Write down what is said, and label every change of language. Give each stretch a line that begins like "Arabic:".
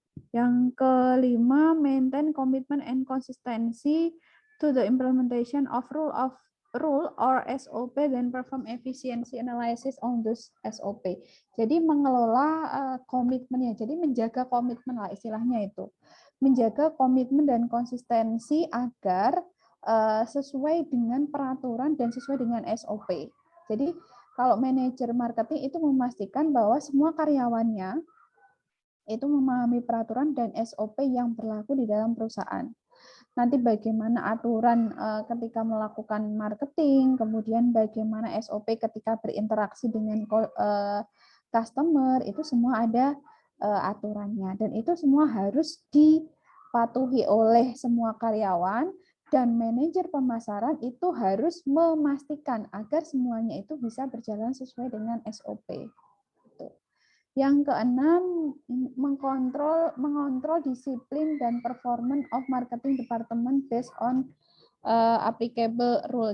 Indonesian: Yang kelima,
English: maintain commitment and consistency to the implementation of rule or SOP, then perform efficiency analysis on those SOP.
Indonesian: Jadi mengelola komitmennya, jadi menjaga komitmen lah istilahnya itu. Menjaga komitmen dan konsistensi agar sesuai dengan peraturan dan sesuai dengan SOP. Jadi kalau manajer marketing itu memastikan bahwa semua karyawannya itu memahami peraturan dan SOP yang berlaku di dalam perusahaan. Nanti bagaimana aturan ketika melakukan marketing, kemudian bagaimana SOP ketika berinteraksi dengan customer, itu semua ada aturannya. Dan itu semua harus dipatuhi oleh semua karyawan, dan manajer pemasaran itu harus memastikan agar semuanya itu bisa berjalan sesuai dengan SOP. Yang keenam, mengontrol disiplin dan
English: performance of marketing department based on applicable rule.